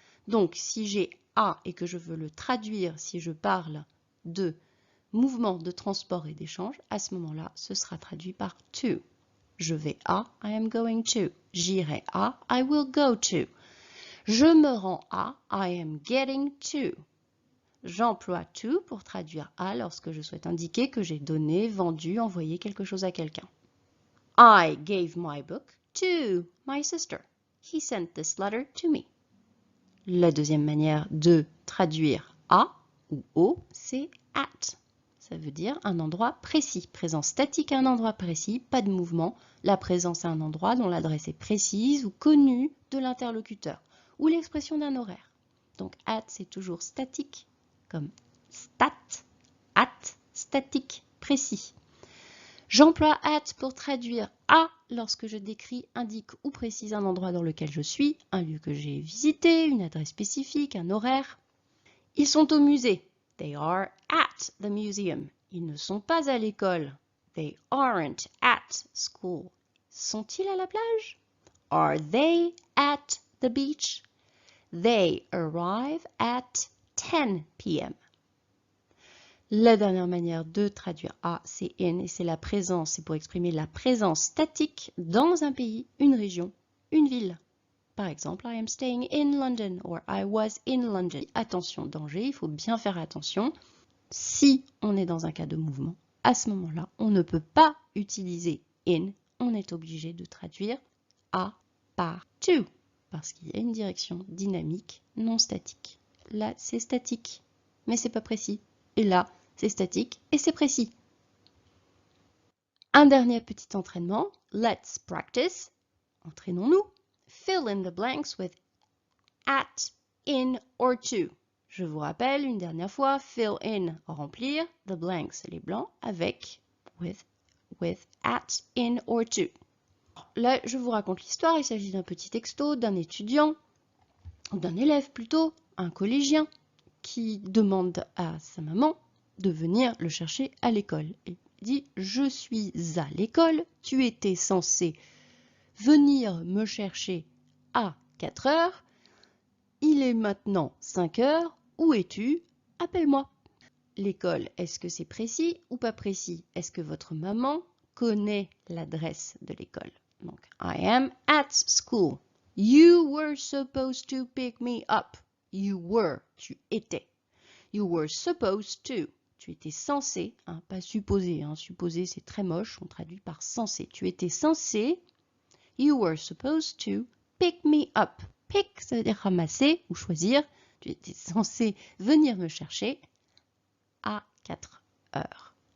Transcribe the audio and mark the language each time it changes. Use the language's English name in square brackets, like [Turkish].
[French] Donc si j'ai à et que je veux le traduire, si je parle de mouvement de transport et d'échange, à ce moment-là, ce sera traduit par to. Je vais à, [English] I am going to. [French] J'irai à, [English] I will go to. [French] Je me rends à, [English] I am getting to. [French] J'emploie to pour traduire à lorsque je souhaite indiquer que j'ai donné, vendu, envoyé quelque chose à quelqu'un. [English] I gave my book to my sister. He sent this letter to me. [French] La deuxième manière de traduire à ou au, c'est at. Ça veut dire un endroit précis. Présence statique à un endroit précis, pas de mouvement. La présence à un endroit dont l'adresse est précise ou connue de l'interlocuteur. Ou l'expression d'un horaire. Donc at, c'est toujours statique, comme stat, at, statique, précis. J'emploie at pour traduire à lorsque je décris, indique ou précise un endroit dans lequel je suis, un lieu que j'ai visité, une adresse spécifique, un horaire. Ils sont au musée. [English] They are at the museum. [French] Ils ne sont pas à l'école. [English] They aren't at school. [French] Sont-ils à la plage? [English] Are they at the beach? They arrive at 10 p.m. [French] La dernière manière de traduire à, c'est in, et c'est la présence, c'est pour exprimer la présence statique dans un pays, une région, une ville. Par exemple, [English] I am staying in London or I was in London. [French] Attention, danger, il faut bien faire attention. Si on est dans un cas de mouvement, à ce moment-là, on ne peut pas utiliser in, on est obligé de traduire à par to, parce qu'il y a une direction dynamique non statique. Là, c'est statique, mais c'est pas précis. Et là, c'est statique et c'est précis. Un dernier petit entraînement. [English] Let's practice. [French] Entraînons-nous. [English] Fill in the blanks with at, in or to. [French] Je vous rappelle une dernière fois, [English] fill in, [French] remplir, [English] the blanks, [French] les blancs, avec, [English] with, at, in or to. [French] Là, je vous raconte l'histoire. Il s'agit d'un petit texto d'un étudiant, d'un élève plutôt, un collégien, qui demande à sa maman de venir le chercher à l'école. Il dit « Je suis à l'école, tu étais censé venir me chercher à 4 heures, il est maintenant 5 heures, où es-tu? Appelle-moi. » L'école, est-ce que c'est précis ou pas précis? Est-ce que votre maman connaît l'adresse de l'école? [English] Donc, I am at school. You were supposed to pick me up. You were, [French] tu étais. [English] You were supposed to. [French] Tu étais censé, hein, pas supposé. Hein. Supposé, c'est très moche. On traduit par censé. Tu étais censé. [English] You were supposed to pick me up. [French] Pick, ça veut dire ramasser ou choisir. Tu étais censé venir me chercher à 4 heures.